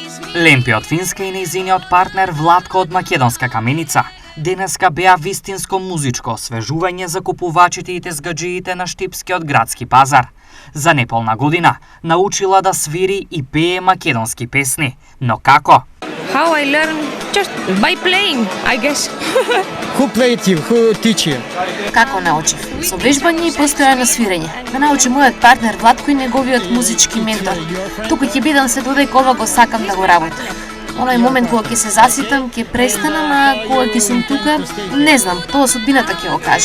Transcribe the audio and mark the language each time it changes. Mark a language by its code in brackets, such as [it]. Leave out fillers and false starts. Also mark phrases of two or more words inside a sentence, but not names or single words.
[mk] Лемпи од Финска и нејзиниот партнер Владко од македонска Каменица денеска беа вистинско музичко освежување за купувачите и тезгаджиите на Штипскиот градски пазар. За неполна година научила да свири и пее македонски песни. Но како? [en] How I learn just by playing, I guess. Who played you? Who teach you? [mk] Како научив? Со вежбање и постојано свирење. Ме научи мојот партнер Владко и неговиот музички ментор. Тука ќе бидам се додека ова го сакам да го работам. Оној момент кога ќе се заситам, ќе престанам, а кога ќе сум тука, не знам, тоа судбината ќе го каже.